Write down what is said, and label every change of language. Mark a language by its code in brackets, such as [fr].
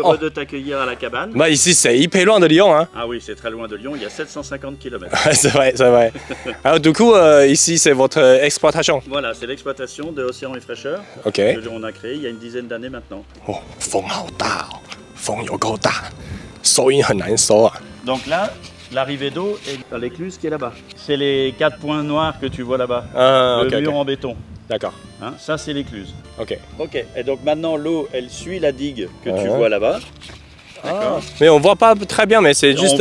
[fr] Heureux de t'accueillir à la cabane. Bah ici c'est hyper loin de Lyon, hein. Ah oui, c'est très loin de Lyon, il y a 750 km. C'est vrai, c'est vrai. Alors du coup, ici c'est votre exploitation. Voilà, c'est l'exploitation de Océan et Fraîcheur OK. que l'on a créé il y a une dizaine d'années maintenant. [zh] 哦，风好大哦，风有够大，收音很难收啊。 [fr] Donc là, l'arrivée d'eau est dans l'écluse qui est là-bas. C'est les 4 points noirs que tu vois là-bas. Ah, Le ok, mur ok. en béton. D'accord. Hein, ça, c'est l'écluse. OK. Ok, et donc maintenant l'eau, elle suit la digue que tu vois là-bas. D'accord. Mais on voit pas très bien, mais c'est juste,